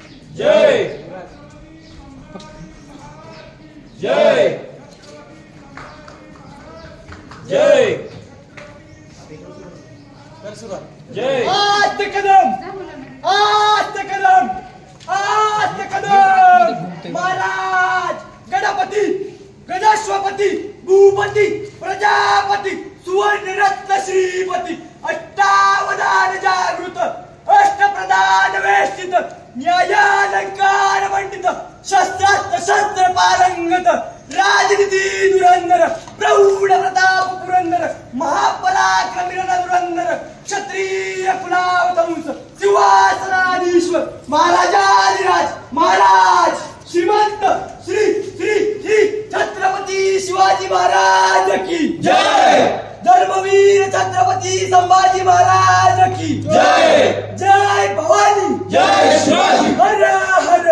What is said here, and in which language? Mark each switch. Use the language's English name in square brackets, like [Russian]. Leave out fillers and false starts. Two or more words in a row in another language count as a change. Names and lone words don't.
[Marathi] जय जय जय जय आस्ते कदम आस्ते कदम आस्ते कदम। महाराज गणपती गणेश्वपती भूपती प्रजापती सुवर्ण रत्न श्रीपती अष्टावधान जागृत अष्टप्रधान वेष्टित न्यायालंकार मंडित शस्त्रास्त्र शस्त्र पारंगत राजनीती धुरंधर प्रौढ प्रताप पुरंदर महापराक्रमी रणधुरंधर क्षत्रिय कुलावतंस सिंहासनाधीश्वर महाराजाधिराज महाराज श्रीमंत श्री श्री श्री छत्रपती शिवाजी महाराज की जय। धर्मवीर छत्रपती संभाजी महाराज की जय। जय भवानी जय शिवाजी हर हर